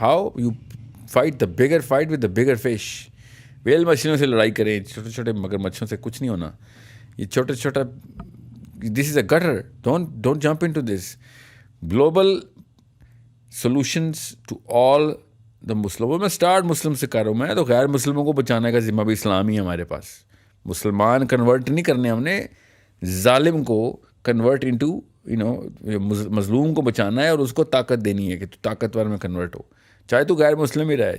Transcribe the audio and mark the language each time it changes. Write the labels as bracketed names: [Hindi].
[English] How you fight the bigger fight with the bigger fish. [Urdu] Well مچھلیوں سے لڑائی کریں, چھوٹے چھوٹے مگر مچھلیوں سے کچھ نہیں ہونا. یہ چھوٹا چھوٹا, [English] this is a gutter. Don't jump into this. Global solutions to all the Muslims. [Urdu] میں اسٹارٹ مسلم سے کر رہا ہوں, میں تو غیر مسلموں کو بچانے کا ذمہ بھی اسلامی ہے ہمارے پاس. مسلمان کنورٹ نہیں کرنے ہم نے, ظالم کو کنورٹ انٹو مظلوم کو بچانا ہے, اور اس کو طاقت دینی ہے کہ تو طاقتور میں کنورٹ ہو, چاہے تو غیر مسلم ہی رہے.